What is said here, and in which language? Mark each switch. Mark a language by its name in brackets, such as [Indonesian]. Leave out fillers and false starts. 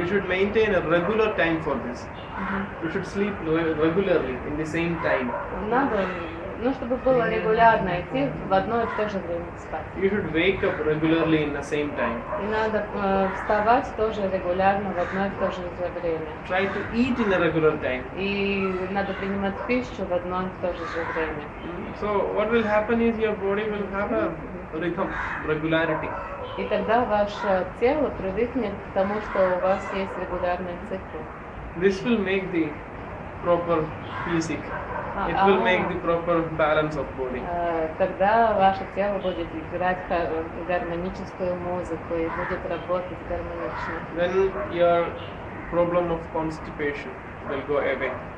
[English] You should maintain a regular time for this. You should sleep regularly in the same time. [Russian] Надо, чтобы было регулярно идти в одно и то же время спать. [English] You should wake up regularly in the same time. [Russian] И надо вставать тоже регулярно в одно и то же время. [English] Try to eat in a regular time. [Russian] И надо принимать пищу в одно и то же время. [English] So what will happen is your body will have a rhythm, regularity. [Russian] И тогда ваше тело привыкнет к тому, что у вас есть регулярный цикл. [English] This will make the proper physic. It will make the proper balance of body. [Russian] Тогда ваше тело будет играть гармоническую музыку и будет работать гармонично. [English] When your problem of constipation will go away.